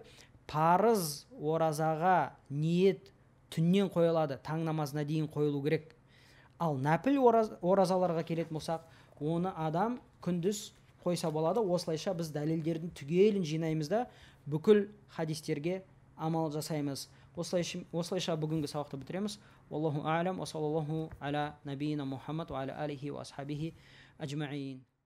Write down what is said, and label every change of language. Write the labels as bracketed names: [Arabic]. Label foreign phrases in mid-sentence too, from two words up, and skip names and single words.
[Kazakh] Парыз оразаға ниет түннен қойылады, таң намазына дейін қойылу керек. Ал нәпіл оразаларға келетін болсақ, оны адам күндіз қойса болады. Осылайша біз дәлелдердің түгелін жинаймыз да бүкіл хадистерге амал жасаймыз. Осылайша бүгінгі сабақты бітіреміз. [Arabic] والله أعلم وصلى الله على نبينا محمد وعلى آله وأصحابه أجمعين.